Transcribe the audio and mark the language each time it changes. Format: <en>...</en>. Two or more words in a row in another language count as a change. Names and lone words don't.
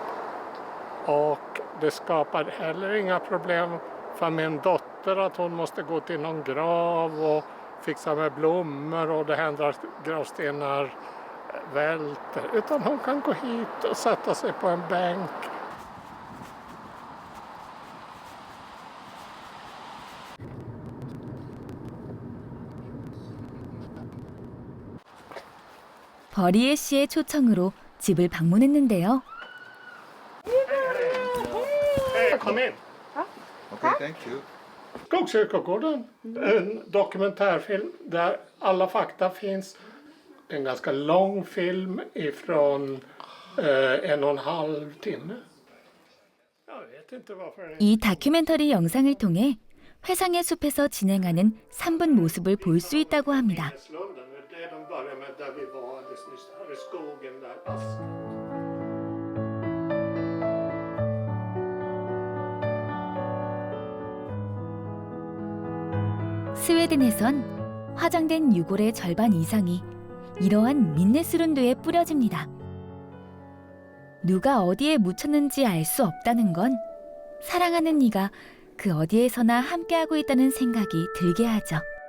<sv>Och det skapar heller inga problem för min dotter att hon måste gå till någon grav och fixa med blommor och det händer att gravstenar välter. Utan hon kan gå hit och sätta sig på en bänk.</sv> <ko>버리에 씨의 초청으로 집을 방문했는데요.</ko> <sv>Kom in.</sv> <en>Okay, thank you.</en> <sv>Skogskyrkogården, en dokumentärfilm där alla fakta finns en ganska lång film ifrån 1,5 timme. Jag vet inte varför.</sv> <ko>이 다큐멘터리 영상을 통해 회상의 숲에서 진행하는 3분 모습을 볼 수 있다고 합니다.</ko> <sv>Det de börjar med där vi var alldeles nyss, här i skogen där.</sv> <ko>스웨덴에선 화장된 유골의 절반 이상이 이러한 민네스룬드에 뿌려집니다. 누가 어디에 묻혔는지 알 수 없다는 건 사랑하는 이가 그 어디에서나 함께하고 있다는 생각이 들게 하죠.</ko>